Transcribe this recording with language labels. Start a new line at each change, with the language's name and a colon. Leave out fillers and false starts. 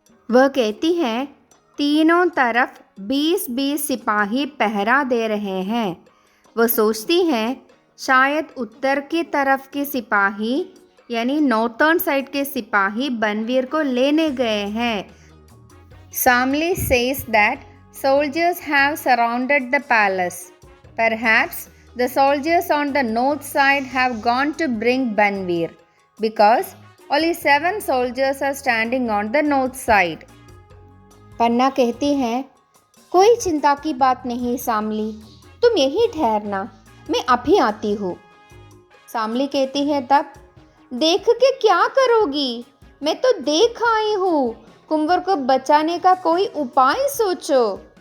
Hindi: वह कहती है, तीनों तरफ 20-20 सिपाही पहरा दे रहे हैं। वह सोचती है शायद उत्तर की तरफ के सिपाही यानी नॉर्थर्न साइड के सिपाही बनवीर को लेने गए हैं।
English: Samli says that soldiers have surrounded the palace. Perhaps the soldiers on the north side have gone to bring Banveer, because only 7 soldiers are standing on the north side.
Hindi: पन्ना कहती है, कोई चिंता की बात नहीं सामली, तुम यहीं ठहरना, मैं अभी आती हूँ। सामली कहती है तब, देख के क्या करोगी? मैं तो देख आई हूँ, कुंवर को बचाने का कोई उपाय सोचो।